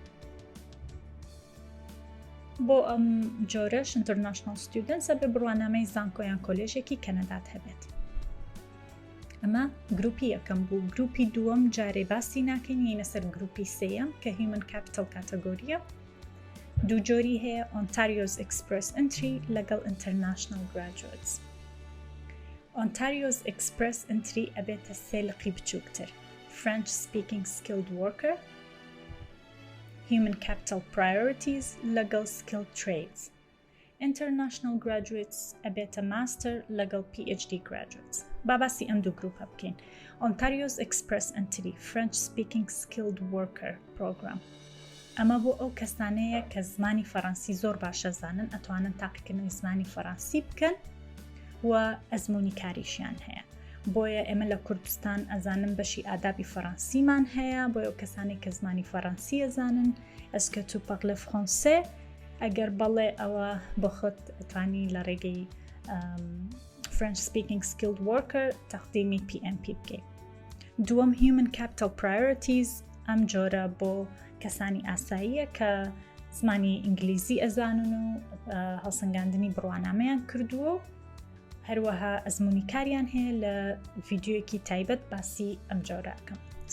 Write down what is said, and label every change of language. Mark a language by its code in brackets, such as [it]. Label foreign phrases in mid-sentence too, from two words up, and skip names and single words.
[ckb] بۆ ئەم جۆرەش [en] International Students [ckb] ئەبێ بڕوانامەی زانکۆ یان کۆلێژێکی کەنەدات هەبێت. ئەمە گروپی یەکەم بوو. گروپی دووەم جارێ باسی ناکەین، یینە سەر گروپی سێیەم کە [en] Human Capital [ckb] کاتەگۆریە. 2 جۆری هەیە، [en] Ontario's Express Entry لەگەڵ International Graduates. Ontario's Express Entry [ckb] ئەبێتە 3 لقی بچووکتر. [en] French Speaking Skilled Worker، Human Capital Priorities لەگەڵ Skilled Trades. International Graduates ئەبێتە Master لەگەڵ PhD Graduates. [ckb] باسی ئەم 2 گروپە بکەین. [en] Ontario's Express Entry French Speaking Skilled Worker Program. [ckb] ئەمە بۆ ئەو کەسانەیە کە زمانی فەڕەنسی زۆر باشە زانن، ئەتوانن تاقیکردنەوەی زمانی فەڕەنسی بکەن و ئەزموونی کاریشیان هەیە. بۆیە ئێمە لە کوردستان ئەزانن بەشی ئادابی فەڕەنسیمان هەیە، بۆیە ئەو کەسانی کە زمانی فەڕەنسی ئەزانن. [fr] Est-ce que tu parles français؟ [ckb] ئەگەر بەڵێ ئەوە بۆ خۆت ئەتوانی لە ڕێگەی [en] French Speaking Skilled Worker [ckb] تەقدیمی PMP بکەیت. دووەم [en] Human Capital Priorities، [ckb] ئەم جۆرە بۆ کەسانی ئاساییە کە زمانی ئینگلیزی ئەزانن و هەڵسەنگاندنی بڕوانامەیان کردووە هەروەها ئەزموونی کاریان هەیە لە ڤیدیۆیەکی تایبەت باسی ئەم جۆرەکەم.